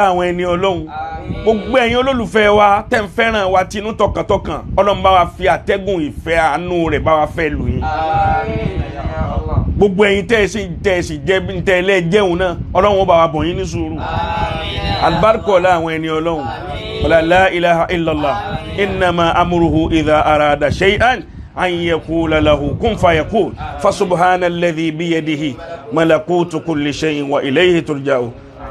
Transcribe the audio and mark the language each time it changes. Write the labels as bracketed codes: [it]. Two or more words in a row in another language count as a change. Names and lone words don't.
[yo] àwọn ẹni Ọlọ́run gbogbo ẹ̀yin olólùfẹ́ wa tẹ́ ń fẹ́ràn wa tinú tọkàntọkàn Ọlọ́run bá wa fi àtẹ́gùn ìfẹ́ àánú rẹ̀ bá wa fẹ́ lù yín gbogbo ẹ̀yin tẹ́ ẹ sì jẹ́ tẹ́ ẹ lẹ́jẹ̀hún náà Ọlọ́run ó bá wa bọ̀ yín ní sùúrù àlùbáríkà ọlá àwọn ẹni Ọlọ́run [ar] ولا لا إله إلا الله إنما أمره إذا أراد شيئا أن يقول له كن فيكون فسبحان الذي بيده ملكوت كل شيء وإليه ترجعون